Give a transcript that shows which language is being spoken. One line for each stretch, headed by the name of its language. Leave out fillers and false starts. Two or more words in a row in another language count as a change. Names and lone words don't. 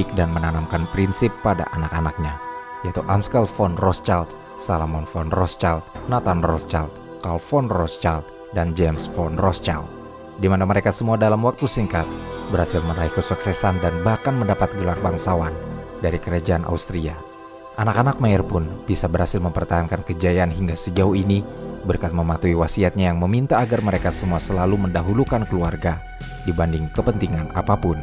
Indonesian: dan menanamkan prinsip pada anak-anaknya, yaitu Amschel von Rothschild, Salomon von Rothschild, Nathan Rothschild, Karl von Rothschild, dan James von Rothschild, di mana mereka semua dalam waktu singkat berhasil meraih kesuksesan dan bahkan mendapat gelar bangsawan dari kerajaan Austria. Anak-anak Mayer pun bisa berhasil mempertahankan kejayaan hingga sejauh ini berkat mematuhi wasiatnya yang meminta agar mereka semua selalu mendahulukan keluarga dibanding kepentingan apapun.